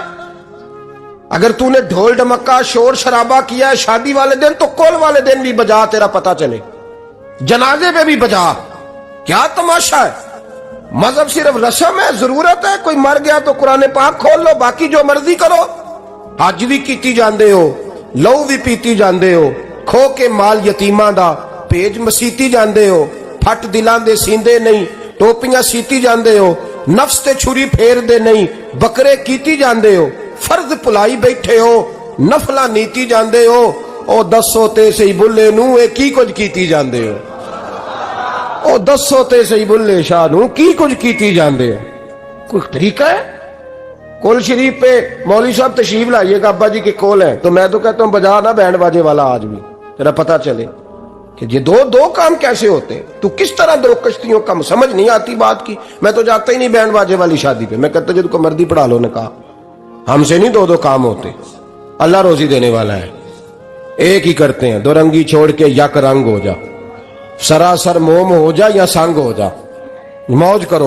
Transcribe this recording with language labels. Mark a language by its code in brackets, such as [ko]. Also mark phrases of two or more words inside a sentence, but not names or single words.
[ur] اگر تو نے ڈھول ڈمکا شور شرابہ کیا ہے شادی والے دن تو کول والے دن بھی بجا، تیرا پتہ چلے، جنازے پہ بھی بجا۔ کیا تماشا ہے؟ مذہب صرف رسم ہے، ضرورت ہے، کوئی مر گیا تو قرآن پاک کھول لو، باقی جو مرضی کرو۔ [pa] حج بھی کیتی جاندے ہو، لو بھی پیتی جاندے ہو، کھو کے مال یتیماں دا پیج مسیتی جاندے ہو، پھٹ دلاں دے سیندے نہیں، ٹوپیاں سیتی جاندے ہو، نفس تے چھری پھیر دے نہیں، بکرے کیتی جاندے ہو، فرض پلائی بیٹھے ہو، نفلہ نیتی جاندے ہو، او دسو تے سہی بلھے نوں اے کی کجھ کیتی جاندے ہو، او دسو تے سہی بلھے شاہ نوں کی کجھ کیتی جاندے ہو. [ur] کوئی طریقہ ہے? کول شریف پہ مولوی صاحب تشریف لائیےگا، ابا جی کے کول ہے، تو میں تو کہتا ہوں بجا نا بینڈ باجے والا آج بھی، تیرا پتا چلے کہ یہ دو کام کیسے ہوتے ہیں. تو کس طرح دو کشتیوں کا، سمجھ نہیں آتی بات کی۔ میں تو جاتا ہی نہیں بینڈ باجے والی شادی پہ، میں کہتا جنکو مردی پڑھا لو نے کہا، ہمسے نہیں دو کام ہوتے، اللہ روزی دینے والا ہے، ایک ہی کرتے ہیں، دو رنگی چھوڑ کے یک رنگ ہو جا، سراسر موم ہو جا یا سنگ ہو جا، موج کرو.